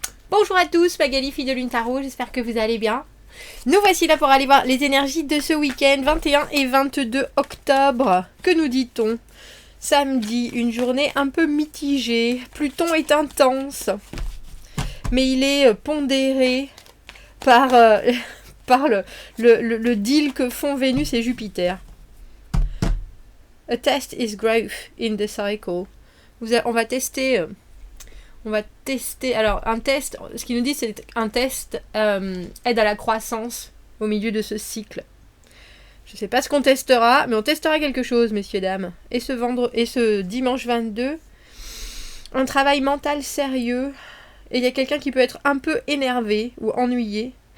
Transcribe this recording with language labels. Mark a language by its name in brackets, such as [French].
[French] Bonjour à tous, Magali, fille de Lune Tarot, j'espère que vous allez bien. Nous voici là pour aller voir les énergies de ce week-end, 21 et 22 octobre. Que nous dit-on? Samedi, une journée un peu mitigée. Pluton est intense, mais il est pondéré par, par le deal que font Vénus et Jupiter. [English] A test is growth in the cycle. [French] On va tester... alors un test, ce qu'il nous dit c'est un test aide à la croissance au milieu de ce cycle. Je ne sais pas ce qu'on testera, mais on testera quelque chose, messieurs, dames. Et ce dimanche 22, un travail mental sérieux, et il y a quelqu'un qui peut être un peu énervé ou ennuyé.